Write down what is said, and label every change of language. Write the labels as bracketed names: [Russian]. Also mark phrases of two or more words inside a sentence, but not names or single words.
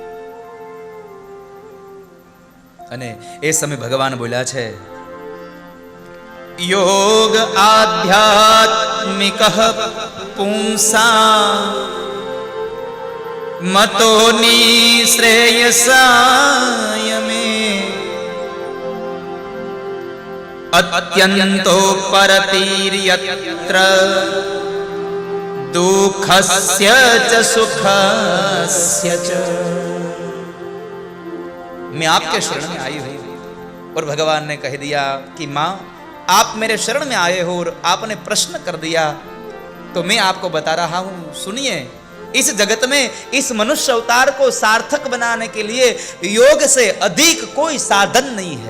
[Gujarati] અને એ સમય ભગવાન બોલ્યા છે, [Sanskrit] યોગ આધ્યાત્મિક પુંસા મતો નિશ્રેયસાય મે અત્યંતો પરતિર્યત્ર दुखस्य च सुखस्य च। [Hindi] मैं आपके शरण में आई हूं, और भगवान ने कह दिया कि मां आप मेरे शरण में आए हो और आपने प्रश्न कर दिया तो मैं आपको बता रहा हूं, सुनिए, इस जगत में इस मनुष्य अवतार को सार्थक बनाने के लिए योग से अधिक कोई साधन नहीं है.